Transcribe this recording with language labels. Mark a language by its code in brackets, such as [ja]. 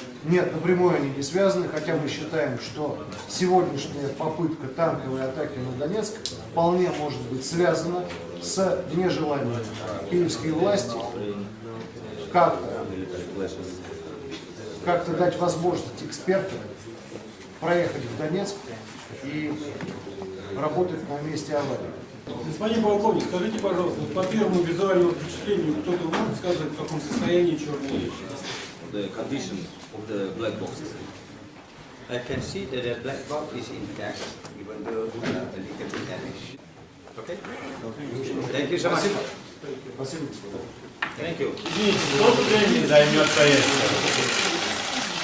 [ru] Нет, напрямую они не связаны, хотя мы считаем, что сегодняшняя попытка танковой атаки на Донецк вполне может быть связана с нежеланием киевской власти как-то дать возможность экспертам проехать в Донецк и работать на месте аварии. Господин полковник, скажите, пожалуйста, по первому визуальному впечатлению, кто-то может сказать, в каком состоянии черные вещи? [en] The condition of the black boxes. I can see that the black box is intact, even though a little bit damaged. Okay? Thank you so much. [ru] Спасибо. [en] Thank you. [ru] Извините, сколько времени займет поездка?